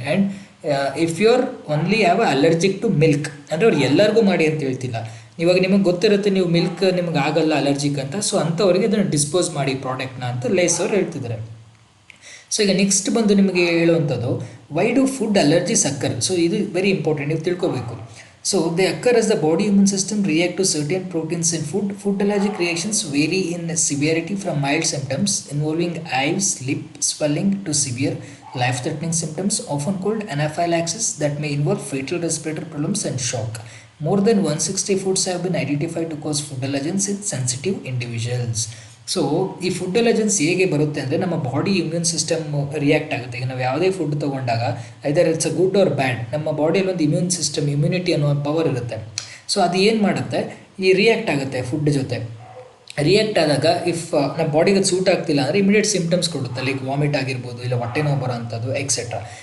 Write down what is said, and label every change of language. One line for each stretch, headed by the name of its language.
English: and if you are only have allergic to milk,
Kannada: ಅಂದರೆ ಅವ್ರು ಎಲ್ಲರಿಗೂ ಮಾಡಿ ಅಂತ ಹೇಳ್ತಿಲ್ಲ. ಇವಾಗ ನಿಮಗೆ ಗೊತ್ತಿರುತ್ತೆ ನೀವು ಮಿಲ್ಕ್ ನಿಮಗೆ ಆಗಲ್ಲ ಅಲರ್ಜಿಕ್ ಅಂತ, ಸೊ ಅಂಥವ್ರಿಗೆ ಅದನ್ನು ಡಿಸ್ಪೋಸ್ ಮಾಡಿ ಪ್ರಾಡಕ್ಟ್ನ ಅಂತ ಲೇಸ್ ಅವ್ರು ಹೇಳ್ತಿದ್ದಾರೆ. ಸೊ ಈಗ ನೆಕ್ಸ್ಟ್ ಬಂದು ನಿಮಗೆ ಹೇಳುವಂಥದ್ದು,
English: Why do food allergies occur.
Kannada: So ಇದು ವೆರಿ ಇಂಪಾರ್ಟೆಂಟ್, ನೀವು ತಿಳ್ಕೊಬೇಕು.
English: So they occur as the body immune system react to certain proteins in food. Food allergic reactions vary in severity from mild symptoms involving eyes, lip swelling to severe life-threatening symptoms, often called anaphylaxis, that may involve fatal respiratory problems and shock. More than 160 foods have been identified to cause food allergens in sensitive individuals.
Kannada: So ಈ food allergens ಹೇಗೆ ಬರುತ್ತೆ ಅಂದರೆ, ನಮ್ಮ body immune system react ಆಗುತ್ತೆ. ಈಗ ನಾವು ಯಾವುದೇ food ತೊಗೊಂಡಾಗ
English: either it's a good or bad,
Kannada: ನಮ್ಮ ಬಾಡಿಯಲ್ಲಿ ಒಂದು ಇಮ್ಯೂನ್ ಸಿಸ್ಟಮ್, ಇಮ್ಯುನಿಟಿ ಅನ್ನೋ ಪವರ್ ಇರುತ್ತೆ. ಸೊ ಅದು ಏನು ಮಾಡುತ್ತೆ, ಈ ರಿಯಾಕ್ಟ್ ಆಗುತ್ತೆ ಫುಡ್ ಜೊತೆ. ರಿಯಾಕ್ಟ್ ಆದಾಗ ಇಫ್ ನಮ್ಮ ಬಾಡಿಗೆ ಅದು ಸೂಟ್ ಆಗ್ತಿಲ್ಲ ಅಂದರೆ ಇಮಿಡಿಯೇಟ್ ಸಿಂಪ್ಟಮ್ಸ್ ಕೊಡುತ್ತೆ, ಲೈಕ್ ವಾಮಿಟ್ ಆಗಿರ್ಬೋದು, ಇಲ್ಲ ಹೊಟ್ಟೆ ನೋವು ಬರೋ ಅಂಥದ್ದು ಎಕ್ಸೆಟ್ರಾ.